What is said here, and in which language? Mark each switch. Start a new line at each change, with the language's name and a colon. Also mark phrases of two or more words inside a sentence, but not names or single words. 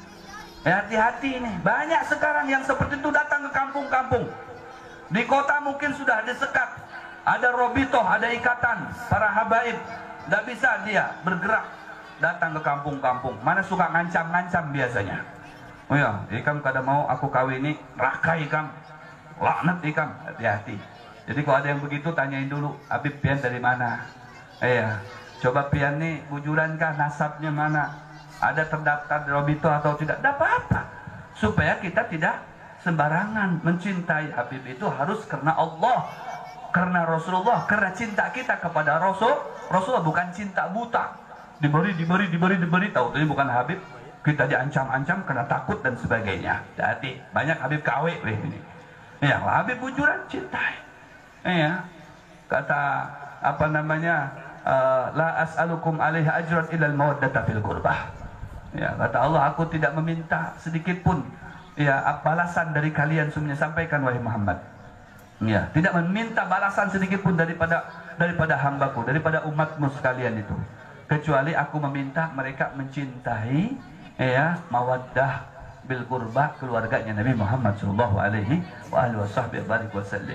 Indonesian: Hati-hati nih. Banyak sekarang yang seperti itu datang ke kampung-kampung. Di kota mungkin sudah disekat. Ada robitoh, ada ikatan para habaib. Tidak bisa dia bergerak datang ke kampung-kampung. Mana suka ngancam-ngancam biasanya. Oh ya,
Banjar: ikam kada mau aku kawini, rakai ikam, laknat ikam.
Indonesian: Hati-hati. Jadi kalau ada yang begitu tanyain dulu, Habib pian dari mana?
Banjar: Iya, coba pian nih bujuran kah, nasabnya mana?
Indonesian: Ada terdaftar di robitoh atau tidak? Tidak apa-apa. Supaya kita tidak sembarangan mencintai Habib itu harus karena Allah. Karena Rasulullah, karena cinta kita kepada Rasulullah bukan cinta buta. Diberi, tahu ini bukan Habib, kita diancam-ancam karena takut dan sebagainya. Jadi banyak Habib KW ini. Ya, Habib bujuran cintai. Ya, kata apa namanya?
Arabic: La as'alukum alaihi ajran illa al-mawaddata fil qurbah.
Indonesian: Ya, kata Allah, aku tidak meminta sedikit pun ya balasan dari kalian semuanya, sampaikan wahai Muhammad. Ya, tidak meminta balasan sedikit pun daripada hambaku, daripada umatmu sekalian itu, kecuali aku meminta mereka mencintai ya
Arabic: mawaddah bil qurba,
Indonesian: keluarganya Nabi Muhammad
Arabic: sallallahu alaihi wasallam.